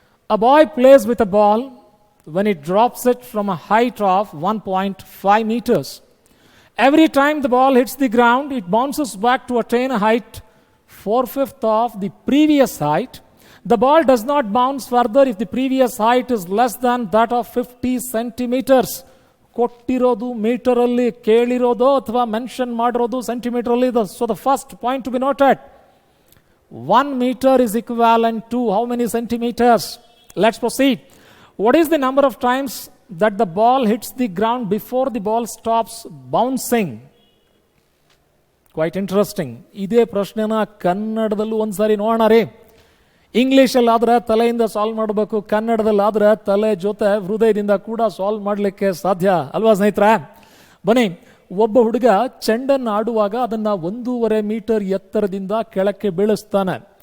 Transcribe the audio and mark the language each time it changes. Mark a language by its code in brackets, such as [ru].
[en] A boy plays with a ball when it drops it from a height of 1.5 meters. Every time the ball hits the ground, it bounces back to attain a height 4/5 of the previous height. The ball does not bounce further if the previous height is less than that of 50 centimeters. [kn] ಕೊಟ್ಟಿರೋದು ಮೀಟರಲ್ಲಿ, ಕೇಳಿರೋದು ಅಥವಾ mention ಮಾಡಿರೋದು ಸೆಂಟಿಮೀಟರಲ್ಲಿ. [en] So the first point to be noted, 1 meter is equivalent to how many centimeters? Let's proceed. What is the number of times that the ball hits the ground before the ball stops bouncing? Quite interesting. [kn] ಇದೇ ಪ್ರಶ್ನೆನ ಕನ್ನಡದಲ್ಲೂ ಒಂದ್ಸಾರಿ ನೋಡೋಣ ರೀ. ಇಂಗ್ಲೀಷಲ್ಲಿ ಆದ್ರೆ ತಲೆಯಿಂದ solve ಮಾಡಬೇಕು, ಕನ್ನಡದಲ್ಲಿ ಆದ್ರೆ ತಲೆ ಜೊತೆ ಹೃದಯದಿಂದ ಕೂಡ ಸಾಲ್ವ್ ಮಾಡಲಿಕ್ಕೆ ಸಾಧ್ಯ ಅಲ್ವಾ ಸ್ನೇಹಿತರೆ? ಬನ್ನಿ, ಒಬ್ಬ ಹುಡುಗ ಚೆಂಡನ್ನು ಆಡುವಾಗ ಅದನ್ನ 1.5 ಮೀಟರ್ ಎತ್ತರದಿಂದ ಕೆಳಕ್ಕೆ ಬೀಳಿಸ್ತಾನೆ.